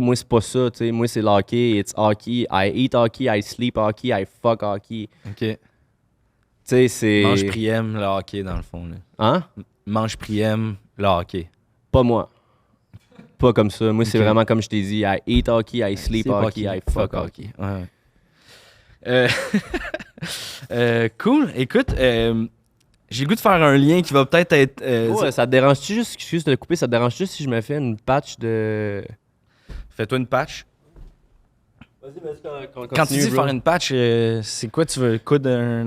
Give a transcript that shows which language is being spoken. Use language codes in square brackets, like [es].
[fr] Moi, c'est pas ça, tu sais. Moi, c'est le hockey. [en] It's hockey. I eat hockey. I sleep hockey. I fuck hockey. OK. [fr] sais, c'est... Mange Priem, le hockey, dans le fond. Là. Hein? Mange Priem, le hockey. Pas moi. Pas comme ça. Moi, c'est Ok. vraiment comme je t'ai dit. [en] I eat hockey, I sleep hockey, I fuck hockey. [fr] Ouais. Cool. Écoute, j'ai le goût de faire un lien qui va peut-être être... Ça te dérange-tu juste, excuse de te couper, ça te dérange-tu si je me fais une patch de... Fais-toi une patch. Vas-y, Quand tu dis faire une patch, c'est quoi tu veux coudre un